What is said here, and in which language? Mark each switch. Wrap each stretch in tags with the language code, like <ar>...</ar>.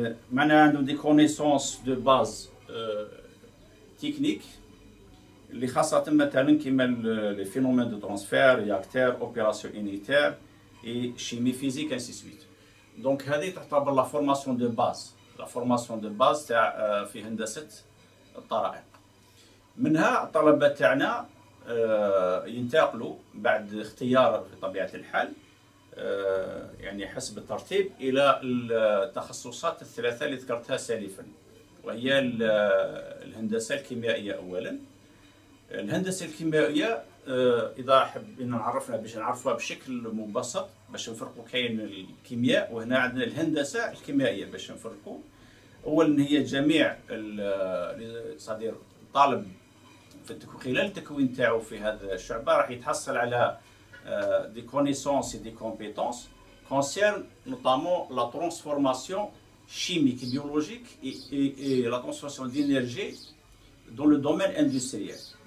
<fr>Maintenant, nous des connaissances de base techniques, les</fr> <ar>خاصة مثلا كيما</ar> <fr>les phénomènes de transfert, réacteurs, opérations unitaires et chimie physique, ainsi de suite. Donc,</fr> <ar>هذه تعتبر</ar> <fr>la formation de base. La formation de base</fr> <ar>تاع في هندسة الطرائق. منها الطلبة تاعنا ينتقلوا بعد اختيار بطبيعة الحال يعني حسب الترتيب إلى التخصصات الثلاثة اللي ذكرتها سالفا، وهي الهندسة الكيميائية أولا. الهندسة الكيميائية إذا حبينا نعرفها باش نعرفوها بشكل مبسط باش نفرقوا، كاين الكيمياء وهنا عندنا الهندسة الكيميائية باش نفرقوا. أولا هي جميع صدير الطالب خلال التكوين تاعو في هذا الشعبة راح يتحصل على</ar> <fr>des connaissances et des compétences concernant notamment la transformation chimique, biologique et la transformation d'énergie dans le domaine industriel.</fr>